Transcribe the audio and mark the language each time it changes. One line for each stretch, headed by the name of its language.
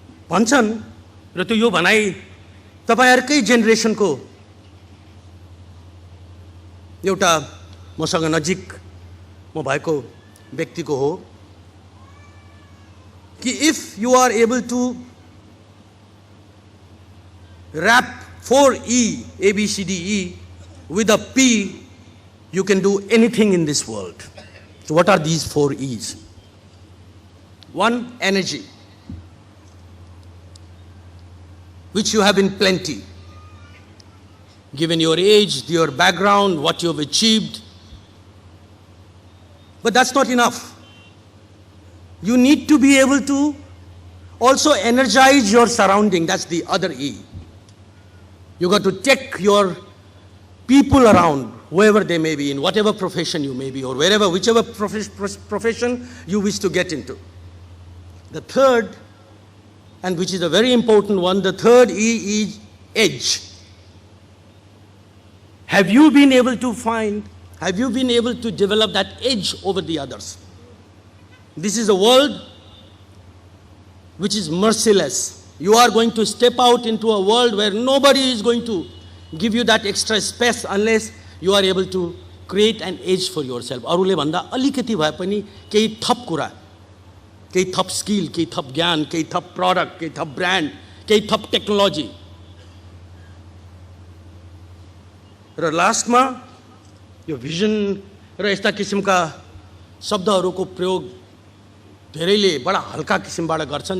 Nepali: भन्छन् र त्यो यो भनाइ तपाईहरुकै जेनेरेसनको एउटा मसँग नजिक म भएको व्यक्तिको हो कि
English: If you are able to wrap 4E ABCDE with a P, you can do anything in this world. So what are these 4 E's? 1, energy, which you have in plenty. Given your age, your background, what you have achieved. But that's not enough. You need to be able to also energize your surrounding. That's the other E. You got to take your people around, whoever they may be, in whatever profession you may be, or whichever profession you wish to get into. The third, and which is a very important one, the third E is edge. Have you been able to develop that edge over the others? This is a world which is merciless. You are going to step out into a world where nobody is going to give you that extra space unless you are able to create an edge for yourself.
Nepali: अरूले भन्दा अलिकति भए पनि केही थप कुरा, केही थप स्किल, केही थप ज्ञान, केही थप प्रोडक्ट, केही थप ब्रान्ड, केही थप टेक्नोलोजी। र लास्टमा यो भिजन र यस्ता किसिमका शब्दहरूको प्रयोग धेरैले बडा हल्का किसिमबाट गर्छन्।